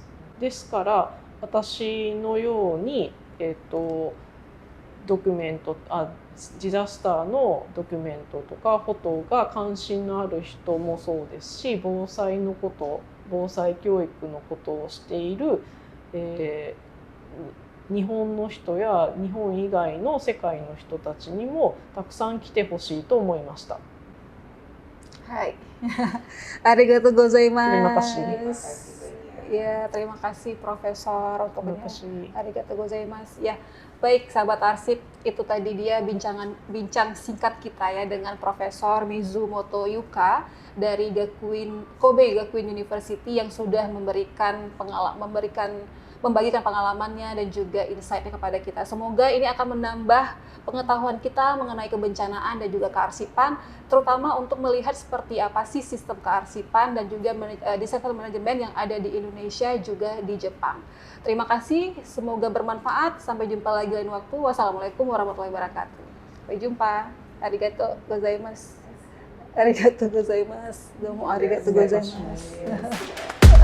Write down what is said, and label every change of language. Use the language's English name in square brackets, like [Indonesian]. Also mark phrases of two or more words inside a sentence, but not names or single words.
[Japanese] ですから私のように、ドキュメントディザスターのドキュメントとかフォトが関心のある人もそうですし、防災教育のことをしている、日本の人や日本以外の世界の人たちにもたくさん来てほしいと思いました。はい、ありがとうございます. [Indonesian] Terima kasih. Ya, terima kasih Profesor untuk ini. [Japanese] ありがとうございます. [Indonesian] Ya, baik sahabat arsip, itu tadi dia bincang singkat kita ya dengan Profesor Mizumoto Yuka dari Kobe Gakuin University yang sudah membagikan pengalamannya dan juga insight-nya kepada kita. Semoga ini akan menambah pengetahuan kita mengenai kebencanaan dan juga kearsipan, terutama untuk melihat seperti apa sih sistem kearsipan dan juga disaster manajemen yang ada di Indonesia juga di Jepang. Terima kasih, semoga bermanfaat. Sampai jumpa lagi lain waktu. [Arabic] والسلام عليكم ورحمة الله وبركاته. [Indonesian] Sampai jumpa. [Japanese] ありがとうございます。ありがとうございます. どうもありがとうございます.